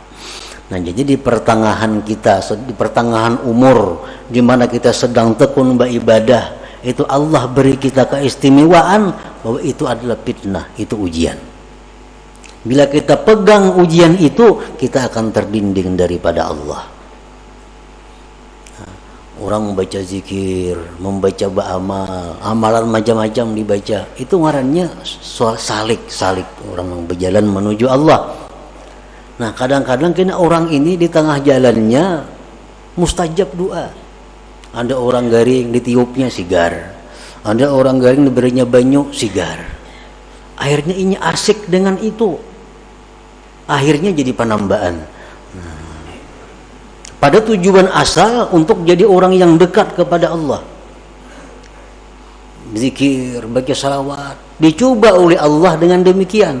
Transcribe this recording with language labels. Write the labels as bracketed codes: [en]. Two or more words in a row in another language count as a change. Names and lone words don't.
[id] Nah, jadi di pertengahan kita, di pertengahan umur, di mana kita sedang tekun beribadah, itu Allah beri kita keistimewaan bahwa itu adalah fitnah, itu ujian. Bila kita pegang ujian itu, kita akan terdinding daripada Allah. Orang membaca zikir, membaca ba'amal, amalan macam-macam dibaca, itu ngarannya salik orang yang berjalan menuju Allah. Nah, kadang-kadang kena orang ini di tengah jalannya mustajab doa. [bjn] Ada orang garing ditiupnya sigar, ada orang garing diberinya banyu sigar. [id] Akhirnya ini asyik dengan itu, akhirnya jadi penambaan. Pada tujuan asal untuk jadi orang yang dekat kepada Allah, zikir, baca salawat, dicoba oleh Allah dengan demikian.